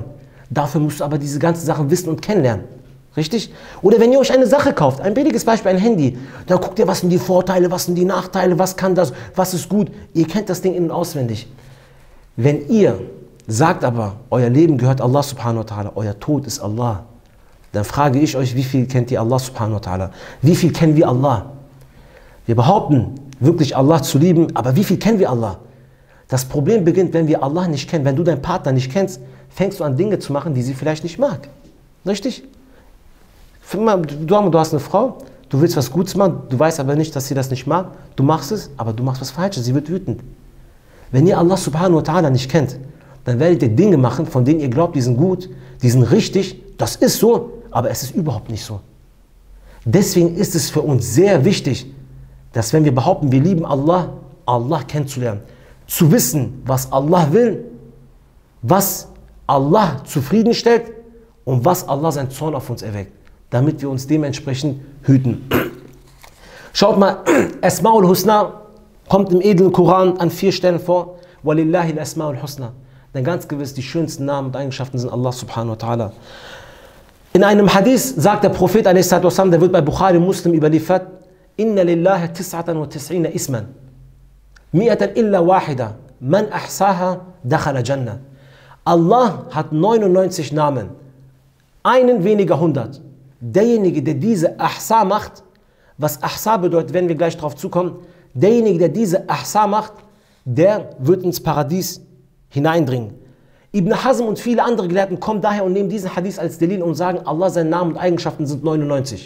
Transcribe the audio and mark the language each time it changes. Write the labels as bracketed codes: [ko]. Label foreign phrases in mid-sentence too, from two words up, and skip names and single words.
[de] Dafür musst du aber diese ganzen Sachen wissen und kennenlernen. Richtig? Oder wenn ihr euch eine Sache kauft, ein billiges Beispiel, ein Handy, dann guckt ihr, was sind die Vorteile, was sind die Nachteile, was kann das, was ist gut. Ihr kennt das Ding in- und auswendig. Wenn ihr sagt aber, euer Leben gehört [ar] الله سبحانه وتعالى, [de] euer Tod ist Allah, dann frage ich euch, wie viel kennt ihr [ar] الله سبحانه وتعالى? [de] Wie viel kennen wir Allah? Wir behaupten, wirklich Allah zu lieben, aber wie viel kennen wir Allah? Das Problem beginnt, wenn wir Allah nicht kennen. Wenn du deinen Partner nicht kennst, fängst du an, Dinge zu machen, die sie vielleicht nicht mag. Richtig? Du hast eine Frau, du willst was Gutes machen, du weißt aber nicht, dass sie das nicht mag. Du machst es, aber du machst was Falsches, sie wird wütend. Wenn ihr [ar] الله سبحانه وتعالى [de] nicht kennt, dann werdet ihr Dinge machen, von denen ihr glaubt, die sind gut, die sind richtig, das ist so, aber es ist überhaupt nicht so. Deswegen ist es für uns sehr wichtig, dass wenn wir behaupten, wir lieben Allah, Allah kennenzulernen, zu wissen, was Allah will, was Allah zufriedenstellt und was Allah seinen Zorn auf uns erweckt, damit wir uns dementsprechend hüten. Schaut mal, [ar] الأسماء الحسنى [de] kommt im edlen Koran an 4 Stellen vor. [ar] ولله الأسماء الحسنى. [de] Denn ganz gewiss, die schönsten Namen und Eigenschaften sind [ar] الله سبحانه وتعالى. [de] In einem Hadith sagt der Prophet, der wird bei Bukhari Muslim überliefert, [ar] إن لله 99 اسما. مائة إلا واحدة. من أحصاها دخل الجنة. [de] Allah hat 99 Namen. Einen weniger 100. Derjenige, der diese Ahsa macht, was Ahsa bedeutet, wenn wir gleich darauf zukommen, derjenige, der diese Ahsa macht, der wird ins Paradies hineindringen. Ibn Hazm und viele andere Gelehrten kommen daher und nehmen diesen Hadith als Delil und sagen, Allah, seine Namen und Eigenschaften sind 99.